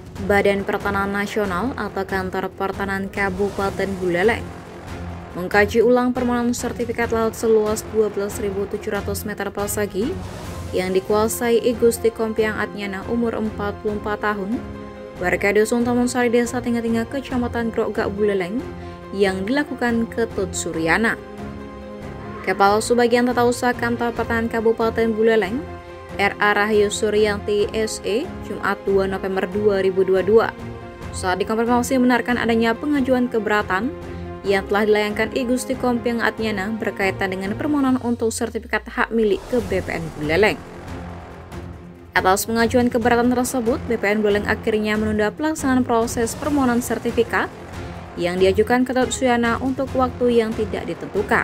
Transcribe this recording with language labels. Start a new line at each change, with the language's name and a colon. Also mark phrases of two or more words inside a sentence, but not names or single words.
Indonesian: Badan Pertanahan Nasional atau Kantor Pertanahan Kabupaten Buleleng mengkaji ulang permohonan sertifikat laut seluas 12.700 meter persegi yang dikuasai I Gusti Kompiang Adnyana umur 44 tahun, warga Dusun Taman Sari Desa Tingga-Tingga Kecamatan Grogak Buleleng yang dilakukan Ketut Suryana. Kepala Subbagian Tata Usaha Kantor Pertanahan Kabupaten Buleleng, R.A. Rahayu Suryanti S.E. Jumat 2 November 2022 saat dikonfirmasi membenarkan adanya pengajuan keberatan yang telah dilayangkan I Gusti Kompiang Adnyana berkaitan dengan permohonan untuk sertifikat hak milik ke BPN Buleleng. Atas pengajuan keberatan tersebut, BPN Buleleng akhirnya menunda pelaksanaan proses permohonan sertifikat yang diajukan ke Ketut Suryana untuk waktu yang tidak ditentukan.